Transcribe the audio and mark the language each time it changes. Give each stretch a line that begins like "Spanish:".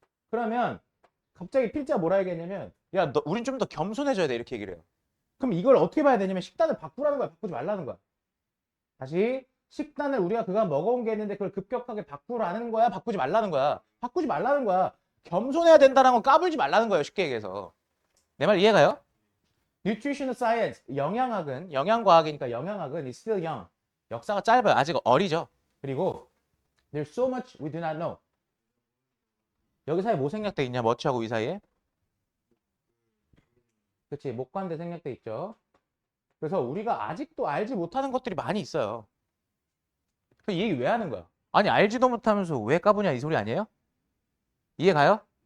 Korean: 그러면 갑자기 필자 뭐라 얘기했냐면 야, 우린 좀 더 겸손해져야 돼. 이렇게 얘기를 해요. 그럼 이걸 어떻게 봐야 되냐면 식단을 바꾸라는 거야. 바꾸지 말라는 거야. 다시 식단을 우리가 그간 먹어온 게 있는데 그걸 급격하게 바꾸라는 거야. 바꾸지 말라는 거야. 바꾸지 말라는 거야. 겸손해야 된다는 건 까불지 말라는 거예요. 쉽게 얘기해서. 내 말 이해가요?
English: Nutritional Science,
Korean: 영양학은, 영양과학이니까 영양학은
English: is still young.
Korean: 역사가 짧아요. 아직 어리죠. 그리고
English: There's so much we do not know.
Korean: 여기 사이에 뭐 생략돼 있냐? 뭐치하고 이 사이에? 그치, 목관대 생략돼 있죠. 그래서 우리가 아직도 알지 못하는 것들이 많이 있어요. 그 얘기 왜 하는 거야? 아니 알지도 못하면서 왜 까부냐 이 소리 아니에요? 이해가요?